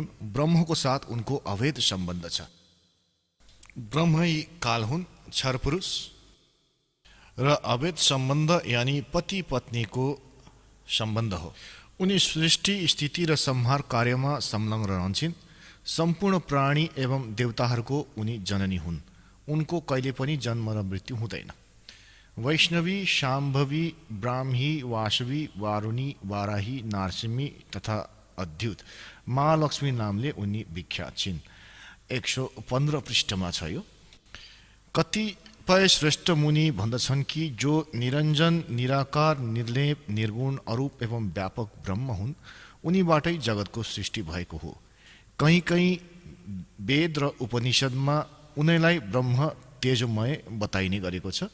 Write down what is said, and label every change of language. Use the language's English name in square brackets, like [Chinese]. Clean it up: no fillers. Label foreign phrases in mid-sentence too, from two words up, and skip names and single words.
[Nepali] ब्रह्मको साथ उनको अभेद सम्बन्ध छ। ब्रह्मै काल हुन्, क्षर पुरुष, र अभेद सम्बन्ध यानि पति पत्नीको सम्बन्ध हो। उनी सृष्टि स्थिति र संहार कार्यमा संलग्न रहन्छन्। सम्पूर्ण प्राणी एवं देवताहरूको उनी जननी हुन्। उनको कहिले पनि जन्म र मृत्यु हुँदैन। वैष्णवी, शाम्भवी, ब्राह्मी, वासवी, वारुणी, वाराही, नारसिंही तथा अद्युत महालक्ष्मी नामले उनी विख्यात छिन्। 115 पृष्ठमा छ यो। कतिपय श्रेष्ठ मुनि भन्दछन् कि जो निरञ्जन, निराकार, निर्लेप, निर्गुण, अरूप एवं व्यापक ब्रह्म हुन्, उनीबाटै जगतको सृष्टि भएको हो। कहीँ कहीँ वेद र उपनिषदमा उनीलाई ब्रह्म तेजोमय बताइने गरेको छ।